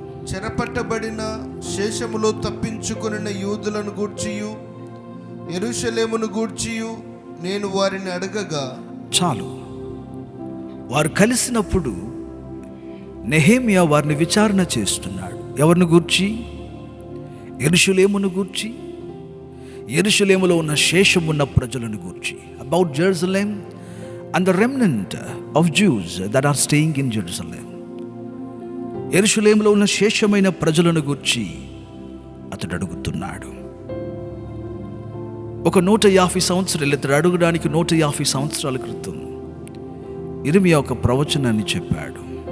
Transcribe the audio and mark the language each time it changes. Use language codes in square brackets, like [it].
[te] చెరపట్టబడిన శేషములో తప్పించుకొనిన యూదులను గూర్చియు యెరూషలేమును గూర్చియు నేను వారిని అడగగా. చాలు. వారు కలిసినప్పుడు నెహెమియా వారిని విచారణ చేస్తున్నాడు. ఎవరిని గూర్చి? యెరూషలేమును గూర్చి, యెరూషలేములో ఉన్న శేషమున్న ప్రజలను గూర్చి. [en] About Jerusalem and the remnant of Jews that are staying in Jerusalem. [te] యెరూషలేములో ఉన్న శేషమైన ప్రజలను గూర్చి అతడు అడుగుతున్నాడు. ఒక 150 సంవత్సరాలు, ఇతడు అడగడానికి 150 సంవత్సరాల క్రితం ఇర్మియా ఒక ప్రవచనాన్ని చెప్పాడు.